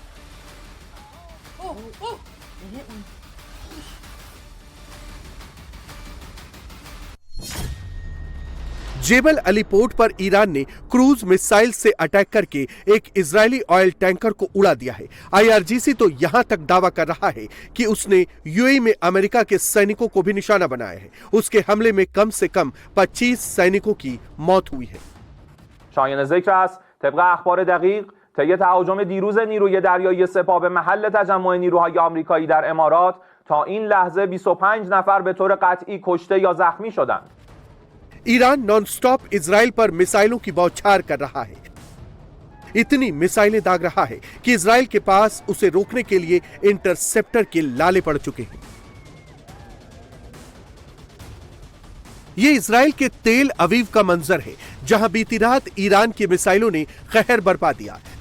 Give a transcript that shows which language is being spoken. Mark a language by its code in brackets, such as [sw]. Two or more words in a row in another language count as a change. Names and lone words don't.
[hi] जेबल अली पोर्ट पर ईरान ने क्रूज मिसाइल से अटैक करके एक इजरायली [en] oil tanker [hi] को उड़ा दिया है। आईआरजीसी तो यहां तक दावा कर रहा है कि उसने यूएई में अमेरिका के सैनिकों को भी निशाना बनाया है। उसके हमले में कम से कम 25 सैनिकों की मौत हुई है। [fa] شایان ذکر است طبق اخبار دقیق طی تهاجم دیروز نیروی دریایی سپاه به محل تجمع نیروهای آمریکایی در امارات تا این لحظه 25 نفر به طور قطعی کشته یا زخمی شدند. [hi] ईरान [en] non stop [hi] इजराइल पर मिसाइलों की बौछार कर रहा है। इतनी मिसाइलें दाग रहा है कि इजराइल के पास उसे रोकने के लिए इंटरसेप्टर के लाले पड़ चुके हैं। ये इजराइल के तेल अवीव का मंजर है, जहां बीती रात ईरान की मिसाइलों ने कहर बरपा दिया।